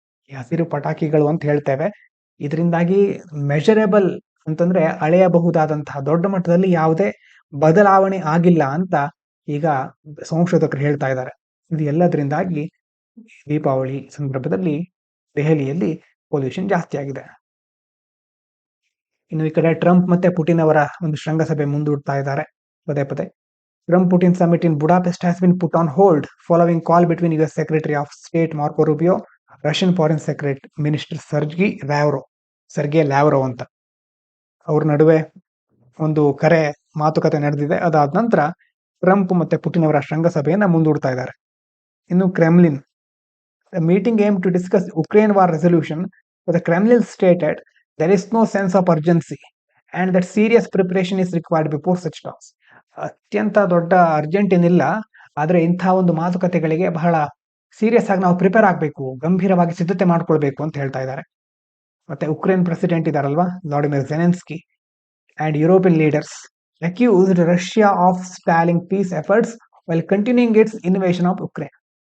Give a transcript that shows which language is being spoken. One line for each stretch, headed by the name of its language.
Kannada: ಈ ಹಸಿರು ಪಟಾಕಿಗಳು ಅಂತ ಹೇಳ್ತೇವೆ, ಇದರಿಂದಾಗಿ ಮೆಜರಬಲ್ ಅಂತಂದ್ರೆ ಅಳೆಯಬಹುದಾದಂತಹ ದೊಡ್ಡ ಮಟ್ಟದಲ್ಲಿ ಯಾವುದೇ ಬದಲಾವಣೆ ಆಗಿಲ್ಲ ಅಂತ ಈಗ ಸಂಶೋಧಕರು ಹೇಳ್ತಾ ಇದ್ದಾರೆ. ಇದು ಎಲ್ಲದರಿಂದಾಗಿ ದೀಪಾವಳಿ ಸಂದರ್ಭದಲ್ಲಿ ದೆಹಲಿಯಲ್ಲಿ ಪೊಲ್ಯೂಷನ್ ಜಾಸ್ತಿ ಆಗಿದೆ. ಇನ್ನು ಈ ಕಡೆ ಟ್ರಂಪ್ ಮತ್ತೆ ಪುಟಿನ್ ಅವರ ಒಂದು ಶೃಂಗಸಭೆ ಮುಂದೂಡ್ತಾ ಇದ್ದಾರೆ ಪದೇ.
English: Trump Putin summit in Budapest has been put on hold following call between US Secretary of State Marco Rubio, Russian Foreign Minister Sergey Lavrov
Kannada: ಅಂತ ಅವ್ರ ನಡುವೆ ಒಂದು ಮಾತುಕತೆ ನಡೆದಿದೆ. ಅದಾದ ನಂತರ ಟ್ರಂಪ್ ಮತ್ತೆ ಪುಟಿನ್ ಅವರ ಶೃಂಗಸಭೆಯನ್ನ ಮುಂದೂಡ್ತಾ ಇದ್ದಾರೆ.
English: ಇನ್ನು Kremlin, the meeting aimed to discuss Ukraine war resolution, but the Kremlin stated there is no sense of urgency and that serious preparation is required before such talks.
Kannada: ಅತ್ಯಂತ ದೊಡ್ಡ ಅರ್ಜೆಂಟ್ ಏನಿಲ್ಲ, ಆದ್ರೆ ಇಂಥ ಒಂದು ಮಾತುಕತೆಗಳಿಗೆ ಬಹಳ ಸೀರಿಯಸ್ ಆಗಿ ನಾವು ಪ್ರಿಪೇರ್ ಆಗಬೇಕು, ಗಂಭೀರವಾಗಿ ಸಿದ್ಧತೆ ಮಾಡ್ಕೊಳ್ಬೇಕು ಅಂತ ಹೇಳ್ತಾ ಇದ್ದಾರೆ. ಮತ್ತೆ Ukraine president ಇದಾರಲ್ವಾ,
English: Vladimir Zelensky and European leaders accused Russia of stalling peace efforts while continuing its invasion of Ukraine.